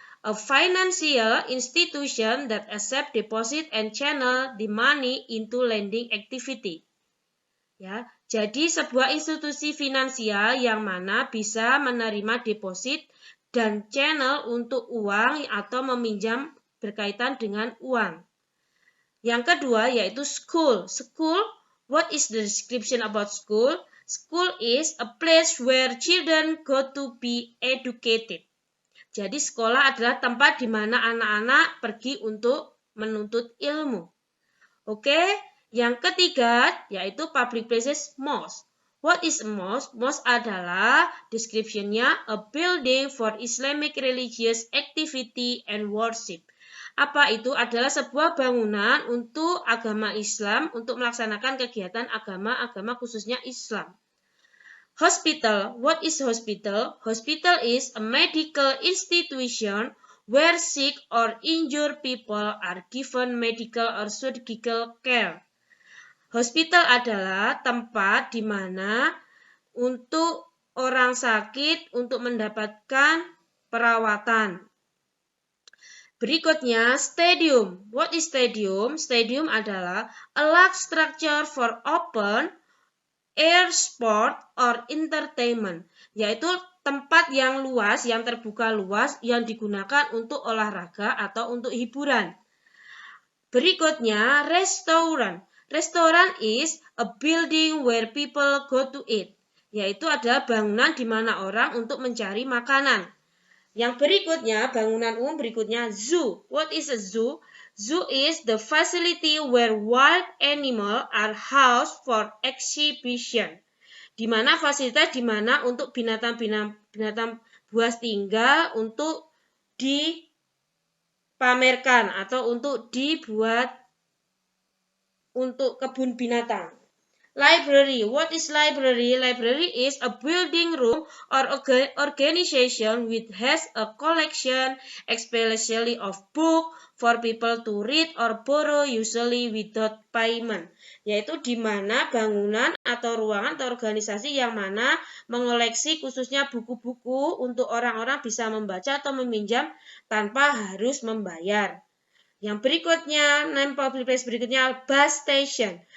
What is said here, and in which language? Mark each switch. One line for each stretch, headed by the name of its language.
English: A financial institution that accept deposit and channel the money into lending activity.
Indonesian: Ya, jadi sebuah institusi finansial yang mana bisa menerima deposit dan
English: channel
Indonesian: untuk uang atau meminjam berkaitan dengan uang. Yang kedua yaitu school.
English: School, what is the description about school? School is a place where children go to be educated.
Indonesian: Jadi sekolah adalah tempat di mana anak-anak pergi untuk menuntut ilmu. Oke, yang ketiga yaitu
English: public places mosque. What is a mosque? Mosque
Indonesian: adalah description-nya
English: a building for Islamic religious activity and worship.
Indonesian: Apa itu? Adalah sebuah bangunan untuk agama Islam untuk melaksanakan kegiatan agama khususnya Islam. Hospital.
English: What is hospital? Hospital is a medical institution where sick or injured people are given medical or surgical care.
Indonesian: Hospital adalah tempat di mana untuk orang sakit untuk mendapatkan perawatan. Berikutnya, stadium.
English: What is stadium?
Indonesian: Stadium adalah
English: a large structure for open air sport or entertainment,
Indonesian: yaitu tempat yang luas, yang terbuka luas, yang digunakan untuk olahraga atau untuk hiburan. Berikutnya, restoran. Restoran
English: is a building where people go to eat,
Indonesian: yaitu adalah bangunan di mana orang untuk mencari makanan. Yang berikutnya, bangunan umum berikutnya, zoo.
English: What is a zoo? Zoo is the facility where wild animals are housed for exhibition.
Indonesian: Di mana fasilitas di mana untuk binatang buas tinggal untuk dipamerkan atau untuk dibuat untuk kebun binatang.
English: Library. What is library? Library is a building room or organization which has a collection, especially of books, for people to read or borrow usually without payment.
Indonesian: Yaitu di mana bangunan atau ruangan atau organisasi yang mana mengoleksi khususnya buku-buku untuk orang-orang bisa membaca atau meminjam tanpa harus membayar. Yang berikutnya,
English: name public place
Indonesian: berikutnya, bus station.